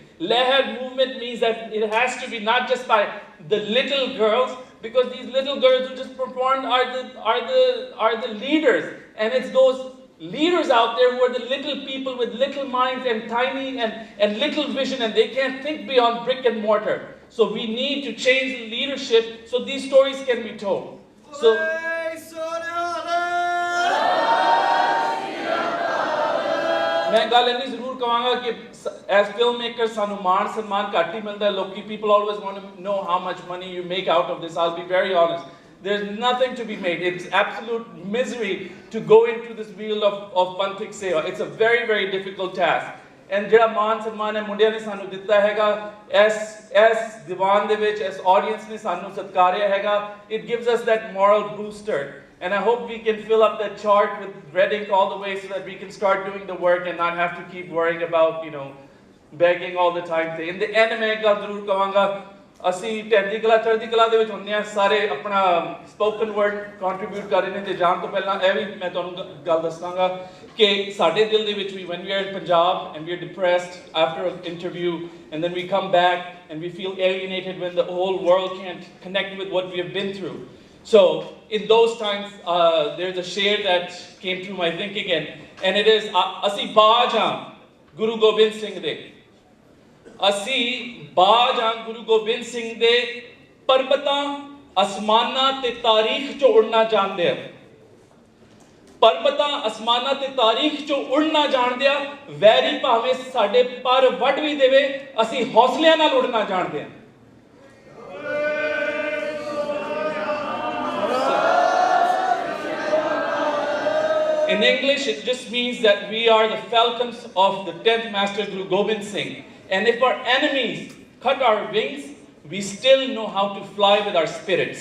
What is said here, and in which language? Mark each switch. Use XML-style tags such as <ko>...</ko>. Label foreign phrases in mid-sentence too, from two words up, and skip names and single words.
<en>Lahir movement means that it has to be not just by the little girls, because these little girls who just performed are the leaders, and it's those leaders out there who are the little people with little minds and tiny and little vision, and they can't think beyond brick and mortar. So we need to change the leadership so these stories can be told. So,</en> <pa>ਮੈਂ ਗੱਲ ਇੰਨੀ ਜ਼ਰੂਰ ਕਹੂੰਗਾ ਕਿ</pa> <en>as filmmakers</en> <pa>ਸਾਨੂੰ ਮਾਨ ਸਨਮਾਨ ਘੱਟ ਹੀ ਮਿਲਦਾ ਹੈ.</pa> <en>लोकी people always want to know how much money you make out of this. I'll be very honest. There's nothing to be made. It's absolute misery to go into this wheel of Panthik Seva. It's a very, very difficult task.</en> <pa>And ਜਿਹੜਾ ਮਾਨ ਸਨਮਾਨ ਹੈ ਮੁੰਡਿਆਂ ਨੇ ਸਾਨੂੰ ਦਿੱਤਾ ਹੈਗਾ, ਇਸ ਦੀਵਾਨ ਦੇ ਵਿੱਚ ਇਸ ਆਡੀਅנס ਨੇ ਸਾਨੂੰ ਸਤਿਕਾਰਿਆ ਹੈਗਾ,</pa> <en>it gives us that moral booster. And I hope we can fill up that chart with red ink all the way so that we can start doing the work and not have to keep worrying about, begging all the time. In the end,</en> <pa>ਮੈਂ ਇੱਕ ਗੱਲ ਜ਼ਰੂਰ ਕਹੂੰਗਾ, ਅਸੀਂ ਢਹਿੰਦੀ ਕਲਾ ਚੜ੍ਹਦੀ ਕਲਾ ਦੇ ਵਿੱਚ ਹੁੰਦੇ ਹਾਂ, ਸਾਰੇ ਆਪਣਾ</pa> <en>spoken word contribute</en> <pa>ਕਰ ਰਹੇ ਨੇ. ਤੇ ਜਾਣ ਤੋਂ ਪਹਿਲਾਂ ਇਹ ਵੀ ਮੈਂ ਤੁਹਾਨੂੰ ਗੱਲ ਦੱਸਾਂਗਾ ਕਿ ਸਾਡੇ ਦਿਲ ਦੇ ਵਿੱਚ ਵੀ</pa> <en>when we are in Punjab and we are depressed after an interview and then we come back and we feel alienated when the whole world can't connect with what we have been through. So in those times there's a share that came through my thinking and it is</en> <pa>ਅਸੀਂ ਬਾਜ ਹਾਂ ਗੁਰੂ ਗੋਬਿੰਦ ਸਿੰਘ ਦੇ. ਅਸੀਂ ਬਾਜ ਹਾਂ ਗੁਰੂ ਗੋਬਿੰਦ ਸਿੰਘ ਦੇ, ਪਰਬਤਾਂ ਅਸਮਾਨਾਂ ਤੇ ਤਾਰੀਖ ਚੋਂ ਉੜਨਾ ਜਾਣਦੇ ਆ. ਪਰਬਤਾਂ ਅਸਮਾਨਾਂ ਤੇ ਤਾਰੀਖ ਚੋਂ ਉੜਨਾ ਜਾਣਦੇ ਆ. ਵੈਰੀ ਭਾਵੇਂ ਸਾਡੇ ਪਰ ਵੱਢ ਵੀ ਦੇਵੇ, ਅਸੀਂ ਹੌਸਲਿਆਂ ਨਾਲ ਉੜਨਾ ਜਾਣਦੇ ਆ.</pa> <en>In English, it just means that we are the falcons of the 10th Master Guru Gobind Singh. And if our enemies cut our wings, we still know how to fly with our spirits.</en>